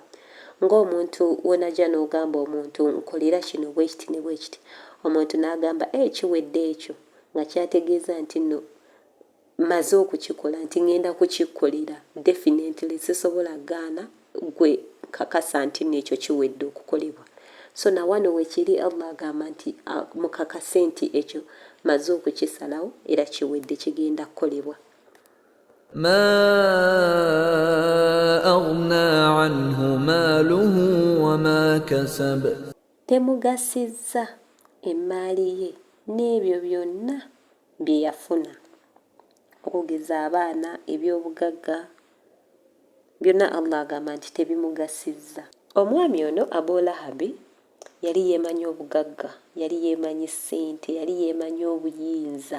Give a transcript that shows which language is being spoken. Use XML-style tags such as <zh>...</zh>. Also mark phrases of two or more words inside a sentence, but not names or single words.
<lg>Ng'omuntu wonajja n'ogamba omuntu nkolera kino bwe kiti ne bwe kiti, omuntu n'agamba kiwedde ekyo, nga kyategeeza nti nno maze okukikola, nti ngenda kukikolera, definitely sisobola gaana gwe kakasa nti n'ekyo kiwedde okukolebwa. So na wano wekiri Allah agamba nti mukakase nti ekyo maze okukisalawo era kiwedde kigenda kukolebwa.</lg> <ar>ما أغنى عنه ماله وما كسب.</ar> <lg>Temugasizza emmaali ye n'ebyo byonna bye yafuna, okugeza abaana, ebyobugagga, byonna Allah agamba nti tebimugasizza. Omwami ono Abu Lahabi yali yeemanyi obugagga, yali yeemanyi ssente, yali yeemanyi obuyinza.</lg>